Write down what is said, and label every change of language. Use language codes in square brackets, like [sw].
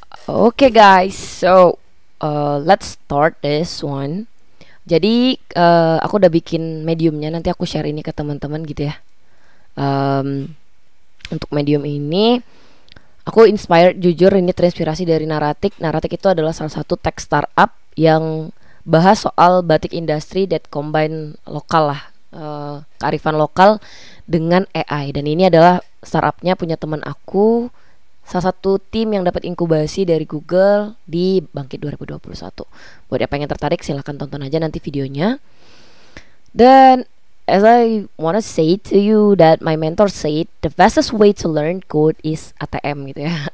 [en] Oke guys, so let's start this one. [id] Jadi aku udah bikin mediumnya. Nanti aku share ini ke teman-teman gitu ya. Untuk medium ini aku inspired, jujur ini terinspirasi dari Naratik. Naratik itu adalah salah satu tech startup yang bahas soal batik [en] industry that combine [id] lokal lah, kearifan lokal dengan AI. Dan ini adalah startupnya punya teman aku, salah satu tim yang dapat inkubasi dari Google di Bangkit 2021. Buat yang pengen tertarik silahkan tonton aja nanti videonya. [en] Dan as I wanna say to you that my mentor said the fastest way to learn code is ATM [id] gitu ya.